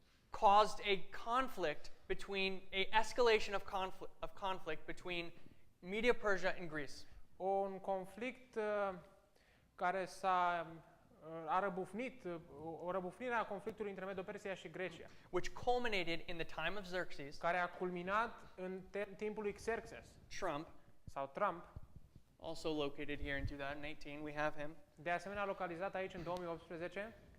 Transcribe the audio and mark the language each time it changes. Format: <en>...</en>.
<en>caused a conflict escalation of conflict between Media, Persia, and Greece.</en> <ro>un conflict care a răbufnit, o răbufnire a conflictului între Medo-Persia și Grecia,</ro> <en>Which culminated in the time of Xerxes,</en> <ro>care a culminat în timpul lui Xerxes</ro> <en>Trump,</en> <ro>sau Trump,</ro> <en>also located here in 2018, we have him,</en> <ro>de asemenea localizat aici în 2018,</ro>